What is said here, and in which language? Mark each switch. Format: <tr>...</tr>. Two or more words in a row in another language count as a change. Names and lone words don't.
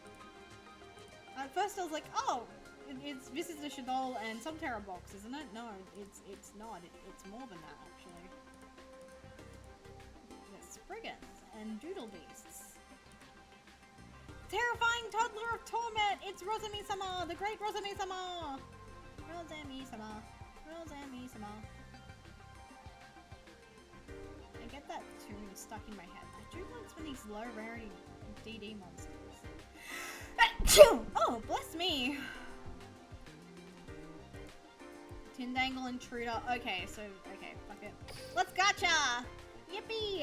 <en>At first I was like, oh, this is the Shadol and some Terra box, isn't it? No, it's not. It's more than that actually. There's Spriggans. And and Doodle Beasts. Terrifying toddler of torment! It's Rosami-sama! The great Rosami-sama! Rosami-sama. Rosami-sama. I get that tune stuck in my head. I do want some of these low rarity DD monsters. Oh, bless me! Tindangle Intruder. Okay, fuck it. Let's gacha! Yippee!</en>